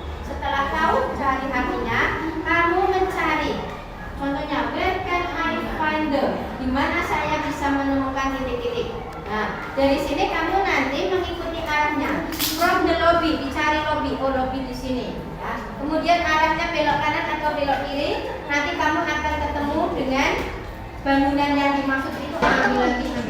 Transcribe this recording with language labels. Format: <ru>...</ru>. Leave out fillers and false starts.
<id>Setelah tahu cari artinya, kamu mencari.</id> <en>Contohnya, where can I find them?</en> <id>Di mana saya bisa menemukan titik-titik. Nah, dari sini kamu nanti mengikuti arahnya.</id> <en>From the lobby,</en> <id>dicari lobby. Oh, lobby di sini. Ya. Kemudian arahnya belok kanan atau belok kiri. Nanti kamu akan ketemu dengan bangunan yang dimaksud itu. Ambil lagi.</id>